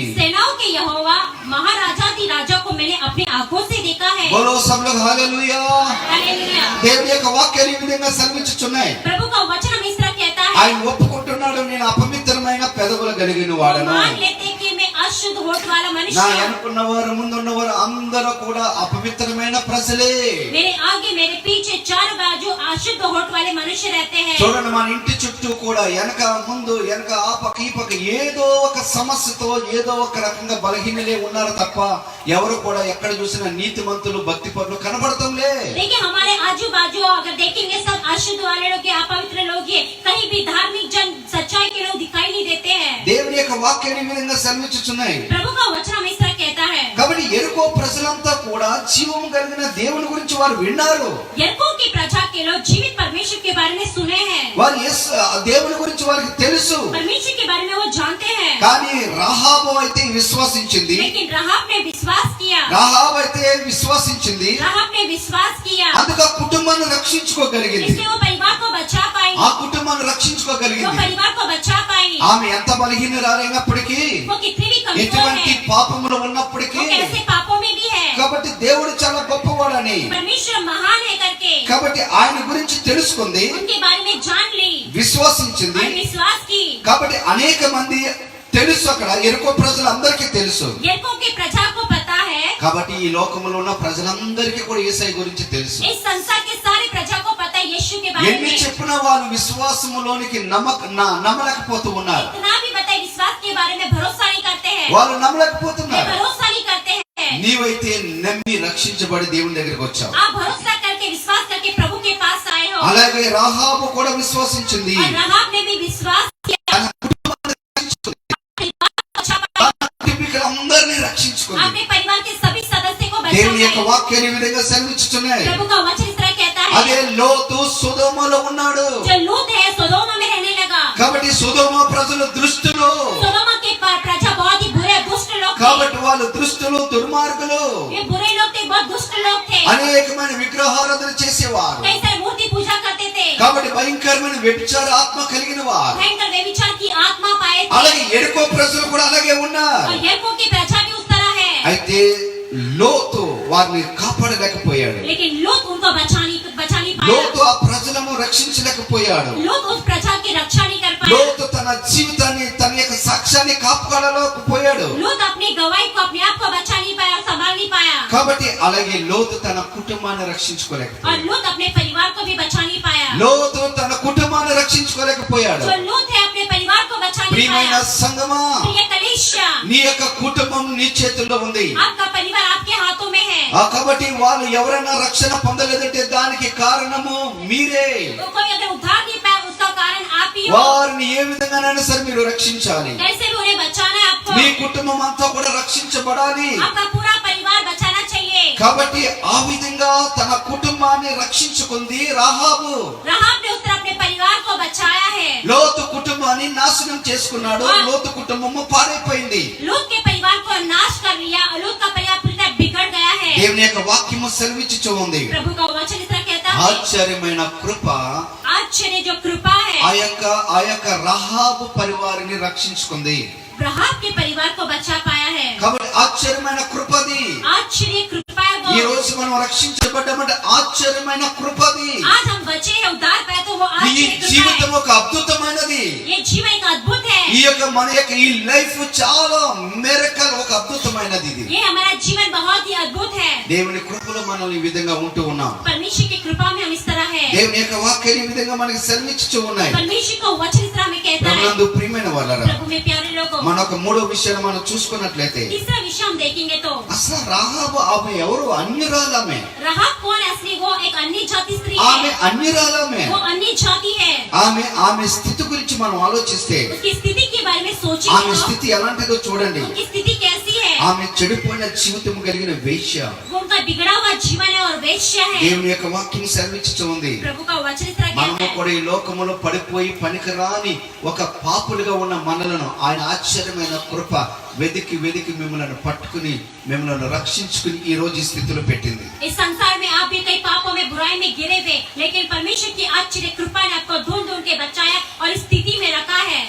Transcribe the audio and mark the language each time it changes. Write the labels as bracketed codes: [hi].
[hi] सेनाओं के यहोवा महाराजाधि राजा को मैंने अपनी आंखों से देखा है. బోలో सब लोग हालेलुया. हालेलुया. [te] దేవుని యొక్క వాక్యాలు ఈ విధంగా సెలవిచ్చుచున్నాయి. [hi] प्रभु का वचन हमें इस तरह कहता है. [te] ఆయన ఒప్పుకుంటున్నాడు, నేను అపవిత్రమైన పెదవులు కలిగిన వాడను. [hi] मान लेते कि मैं अशुद्ध होठ वाला [te] నా [hi] मनुष्य हूँ. [te] వెనుకున్నవారు ముందున్నవారు అందరూ కూడా అపవిత్రమైన ప్రజలే. [hi] मेरे आगे मेरे पीछे चारों बाजू अशुद्ध होठ वाले मनुष्य रहते हैं. [te] చూడండి, మన ఇంటి చుట్టూ కూడా వెనక ముందు వెనక ఆ పక్క ఈ పక్క ఏదో ఒక సమస్యతో ఏదో ఒక రకంగా బలహీనలే ఉన్నారు తప్ప ఎవరు కూడా ఎక్కడ చూసినా నీతిమంతులు భక్తి పరులు కనబడతంలే. [hi] देखिए हमारे आजू बाजू अगर देखेंगे सब अशुद्ध वाले लोग, अपवित्र लोग हैं. कहीं भी धार्मिक जन सच्चाई के लोग दिखाई नहीं देते हैं. [te] దేవుని యొక్క వాక్యాన్ని ఈ విధంగా సెలవిచ్చుచున్నాయి. [hi] प्रभु का वचन हमें इस तरह कहता है. [te] కాబట్టి యెరికో ప్రజలంతా కూడా జీవము కలిగిన దేవుని గురించి వారు విన్నారు. [hi] यरीहो की प्रजा के लोग जीवित परमेश्वर के बारे में सुने हैं. [te] వారు దేవుని గురించి వారికి తెలుసు. [hi] परमेश्वर के बारे में वो जानते हैं. [te] కానీ రాహాబు అయితే విశ్వసించింది. [hi] लेकिन राहाब ने विश्वास किया. किया, [te] రాహాబు అయితే విశ్వసించింది, [hi] राहाब ने विश्वास किया, [te] అందుకు ఆ కుటుంబాన్ని రక్షించుకోగలిగింది, [hi] इसलिए वो परिवार को बचा पाई, [te] ఆ కుటుంబాన్ని [hi] वो [te] రక్షించుకోగలిగింది. [hi] परिवार को बचा पाई। [te] ఆమె ఎంత బలహీనురాలైనప్పటికీ, [hi] वो कितनी भी कमजोर [te] ఎటువంటి [hi] है, [te] పాపములు ఉన్నప్పటికీ, [hi] वो कैसे पापों में भी है, [te] కాబట్టి దేవుడు చాలా గొప్పవాడని, [hi] परमेश्वर महान है करके [te] కాబట్టి ఆయన గురించి తెలుసుకుంది, [hi] उनके बारे में जान ली [te] విశ్వసించింది. [hi] और विश्वास की। [te] కాబట్టి అనేక మంది తెలుసు, అక్కడ ఎరుకో ప్రజలందరికీ తెలుసు. [hi] यरीहो की प्रजा को पता है, [te] కాబట్టి ఈ లోకంలో ఉన్న ప్రజలందరికీ కూడా యేసయ్య గురించి తెలుసు. [hi] इस संसार के सारी प्रजा को पता है यीशु के बारे [te] ఎన్ని [hi] में। [te] చెప్పినా వాళ్ళు విశ్వాసములోనికి నమ్మలేకపోతూ ఉన్నారు. [hi] इतना भी पता है, विश्वास के बारे में भरोसा नहीं करते हैं, [te] వాళ్ళు [hi] वे [te] నమ్మలేకపోతున్నారు. [hi] भरोसा नहीं करते हैं। [te] నీవైతే నమ్మి రక్షించబడి దేవుని దగ్గరికి వచ్చావు. [hi] आप भरोसा करके विश्वास करके प्रभु के पास आए हो। [te] అలాగే రాహాబు కూడా విశ్వసించింది, [hi] और राहाब ने भी विश्वास किया, [te] తన కుటుంబాన్ని రక్షించుకుంది, [hi] अच्छा [te] తన కుటుంబీకులందరినీ రక్షించుకుంది. [hi] अपने परिवार के सभी सदस्य को [te] దేవుని యొక్క [hi] बचाया। [te] వాక్యాన్ని ఈ విధంగా సెలవిస్తున్నాయి. [hi] प्रभु का वचन इस तरह कहता [te] అదే [hi] है, [te] లోతు సొదొమలో ఉన్నాడు. [hi] जो लूत है सोदोमा में रहने लगा। [te] కాబట్టి సొదొమ ప్రజలు దృష్టులు, [hi] सोदोमा के प्रजा बहुत ही बुरे दुष्ट लोग थे, [te] కాబట్టి వాళ్ళు దృష్టులు, దుర్మార్గులు, [hi] ये बुरे लोग थे, बहुत दुष्ट लोग थे, [te] అనేకమైన విగ్రహారాధన చేసేవారు. [hi] कई सारे मूर्ति पूजा करते थे, [te] కాబట్టి భయంకరమైన వ్యభిచార ఆత్మ కలిగిన వారు. [hi] भयंकर व्यभिचार की आत्मा पाए थे। [te] అలాగే ఎరుకో ప్రజలు కూడా అలాగే ఉన్నారు. [hi] और यरीहो की प्रजा भी उस तरह है, [te] అయితే లోతు వారిని కాపాడలేకపోయాడు. [hi] लेकिन लूत उनको बचा नहीं पाया। [te] లోతు ఆ ప్రజలను రక్షించలేకపోయాడు. [hi] लूत उस प्रजा की रक्षा नहीं कर पाया। [te] లోతు తన జీవితాన్ని, తన యొక్క సాక్ష్యాన్ని కాపాడలేకపోయాడు. [hi] लूत अपनी गवाही को, अपने आप को बचा नहीं पाया, संभाल नहीं पाया। [te] కాబట్టి అలాగే లోతు తన కుటుంబాన్ని రక్షించుకోలేకపోయాడు. [hi] और लूत अपने परिवार को भी बचा नहीं पाया। [te] లోతు తన కుటుంబాన్ని రక్షించుకోలేకపోయాడు. [hi] जो लूत है अपने परिवार को बचा नहीं [te] ప్రియమైన [hi] पाया। [te] సంగమా, [hi] प्रिय कलीसिया, [te] నీ యొక్క కుటుంబం నీ చేతుల్లో ఉంది. [hi] आपका परिवार आपके हाथों में है। [te] కాబట్టి వాళ్ళు ఎవరైనా రక్షణ పొందలేదంటే దానికి కారణము మీరే. [hi] तो कोई अगर उद्धार नहीं पाया, उसका कारण आप ही हो। [te] వారిని ఏ విధంగానైనా సరే మీరు రక్షించాలి. [hi] कैसे भी उन्हें बचाना है आपको, [te] మీ కుటుంబం అంతా కూడా రక్షించబడాలి. [hi] आपका पूरा परिवार बचाना चाहिए। [te] కాబట్టి ఆ విధంగా తన కుటుంబాన్ని రక్షించుకుంది రాహాబు. [hi] राहाब ने उस तरह अपने परिवार को बचाया है। [te] లోతు కుటుంబాన్ని నాశనం చేసుకున్నాడు. లోతు కుటుంబము పాడైపోయింది. [hi] लूत के परिवार को नाश कर लिया, और लूत का परिवार पूरी तरह बिगड़ गया है। [te] దేవుని యొక్క వాక్యము సెలవిచ్చుచూ ఉంది. [hi] प्रभु का वचन इस तरह कहता है, [te] ఆశ్చర్యమైన కృప [hi] आश्चर्य जो कृपा है, [te] ఆ యొక్క రాహాబు పరివారిని రక్షించుకుంది. [hi] राहाब के परिवार को बचा पाया है। [te] కాబట్టి ఆశ్చర్యమైన కృపది. [hi] आश्चर्य कृपा है [te] ఈ [hi] वो। [te] రోజు మనం రక్షించబడ్డామంటే ఆశ్చర్యమైన కృపది. [hi] आज हम बचे हैं, उद्धार पाए, तो वो [te] ఈ [hi] आश्चर्य कृपा [te] జీవితం [hi] है। [te] ఒక అద్భుతమైనది. [hi] ये जीवन एक अद्भुत है। [te] ఈ యొక్క మన యొక్క ఈ లైఫ్ చాలా మిరకల్, ఒక అద్భుతమైనది ఇది. [hi] ये हमारा जीवन बहुत ही अद्भुत है। [te] దేవుని కృపలో మనం ఈ విధంగా ఉంటూ ఉన్నాం. [hi] परमेश्वर की कृपा में हम इस तरह है। [te] దేవుని యొక్క వాక్యాలు ఈ విధంగా మనకి సెలవిచ్చుచూ ఉన్నాయి. [hi] परमेश्वर का वचन इस तरह में कहता है। [te] ప్రభునందు ప్రియమైన వాళ్ళరా, [hi] प्रभु में प्यारे लोगों, [te] మన ఒక మూడో విషయాన్ని మనం చూసుకున్నట్లయితే, [hi] तीसरा विषय हम देखेंगे तो [te] అసలు రాహాబు ఆమె ఎవరు? అన్యురాలమే. [hi] राहाब कौन है? असली वो एक अन्य जाति स्त्री [te] ఆమె [hi] है, [te] అన్యురాలమే. [hi] वो अन्य जाति है। [te] ఆమె స్థితి గురించి మనం ఆలోచిస్తే, [hi] उसकी स्थिति के बारे में [te] ఆమె [hi] सोचेंगे तो [te] స్థితి ఎలాంటిదో చూడండి. [hi] उनकी स्थिति कैसी है? [te] ఆమె చెడిపోయిన జీవితం కలిగిన వేశ్య. [hi] वो उनका बिगड़ा हुआ जीवन है और वेश्या है। [te] దేవుని యొక్క వాక్యం సెలవిచ్చుచూ ఉంది. [hi] प्रभु का वचन इस तरह [te] మనము [hi] कहता है, [te] కూడా ఈ లోకములో పడిపోయి పనికిరాని ఒక పాపులుగా ఉన్న మనలను ఆయన ఆశ్చర్యమైన కృప వెదికి మిమ్మల్ని పట్టుకుని మిమ్మల్ని రక్షించుకుని ఈ రోజు ఈ స్థితిలో పెట్టింది. [hi] इस संसार में आप भी कई पापों में, बुराई में गिरे हुए, लेकिन परमेश्वर की आश्चर्य कृपा ने आपको ढूंढ के बचाया और इस स्थिति में रखा है।